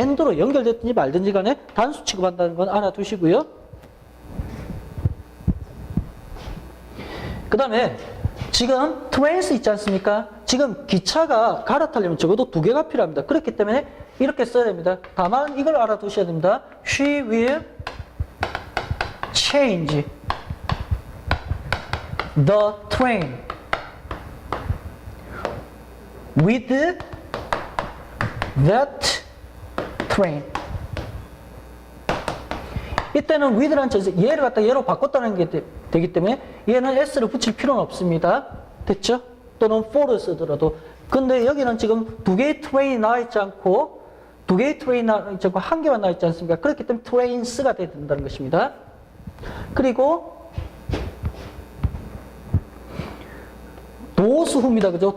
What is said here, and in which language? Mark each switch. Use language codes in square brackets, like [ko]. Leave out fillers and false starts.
[ko] and로 연결됐든지 말든지 간에 단수 취급한다는 건 알아두시고요. 그 다음에 지금 trains 있지 않습니까? 지금 기차가 갈아타려면 적어도 2개가 필요합니다. 그렇기 때문에 이렇게 써야 됩니다. 다만 이걸 알아두셔야 됩니다. [en] She will change the train with that train. [ko] 이때는 with라는 전세, 얘를 갖다 얘로 바꿨다는 게 되기 때문에 얘는 s를 붙일 필요는 없습니다. 됐죠? 또는 for를 쓰더라도. 근데 여기는 지금 2개의 트레인이 나와 있지 않고 2개의 트레인이 나와 있지 않고 1개만 나와 있지 않습니까? 그렇기 때문에 trains가 돼야 된다는 것입니다. 그리고 those who입니다. 그죠?